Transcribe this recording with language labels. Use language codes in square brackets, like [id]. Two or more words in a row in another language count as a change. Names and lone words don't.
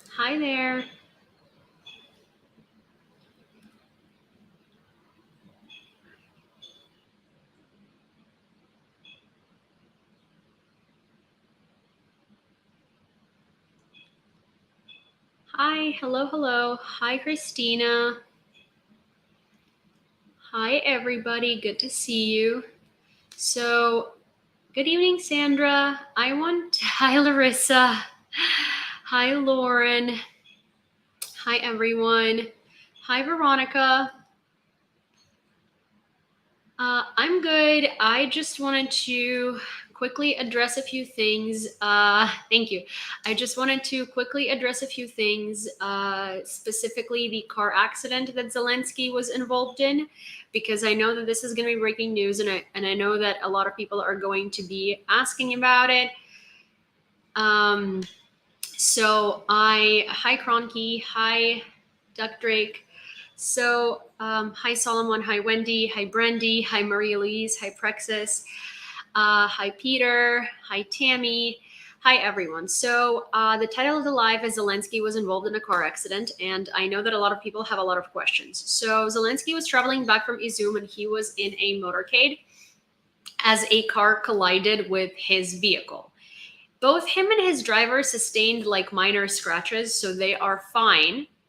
[en] Hi there. Hi, hello. Hi, Christina. Hi, everybody. Good to see you. So, good evening, Sandra. Hi, Larissa. Hi, Lauren. Hi, everyone. Hi, Veronica. I'm good. I just wanted to quickly address a few things. Thank you. I just wanted to quickly address a few things, specifically the car accident that Zelenskyy was involved in, because I know that this is going to be breaking news, and I know that a lot of people are going to be asking about it. Hi Cronky, hi Duck Drake. Hi Solomon, hi Wendy, hi Brandy, hi Maria Louise, hi Prexis, hi Peter, hi Tammy, hi everyone. The title of the live is Zelenskyy was involved in a car accident, and I know that a lot of people have a lot of questions. So Zelenskyy was traveling back from Izum, and he was in a motorcade as a car collided with his vehicle. Both him and his driver sustained like minor scratches, so they are fine.